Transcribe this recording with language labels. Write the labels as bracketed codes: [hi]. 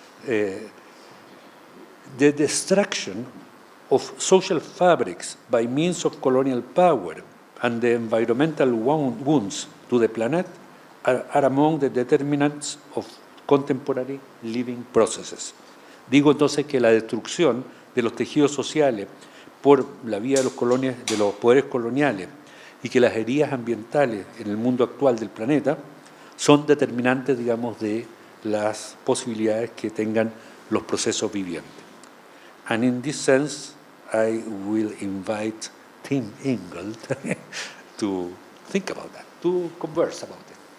[en] The destruction of social fabrics by means of colonial power and the environmental wounds to the planet are among the determinants of contemporary living processes. [es] Digo entonces que la destrucción de los tejidos sociales por la vía de los poderes coloniales y que las heridas ambientales en el mundo actual del planeta son determinantes, digamos, de las posibilidades que tengan los procesos vivientes. [en] And in this sense, I will invite Tim Ingold to think about that, to converse about it.